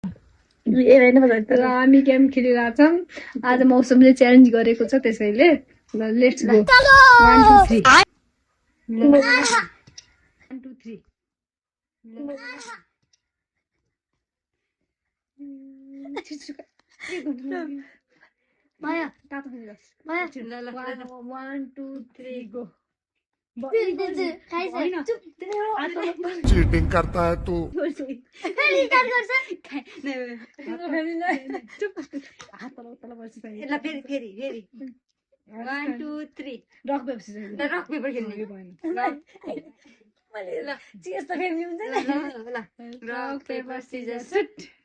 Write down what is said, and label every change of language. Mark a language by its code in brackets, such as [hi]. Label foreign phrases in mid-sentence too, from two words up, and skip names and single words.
[ne] र हामी गेम खेलिरहेको छौँ आज मौसमले च्यालेन्ज गरेको छ त्यसैले ल [en] let's go [ne] 1 2 3 1 2 3 माया तातो खाने माया 1 2 3 गो [hi] चीटिंग करता है तू [ne] फेरि 1 2 3 [en] rock paper खेल्ने rock paper scissor shoot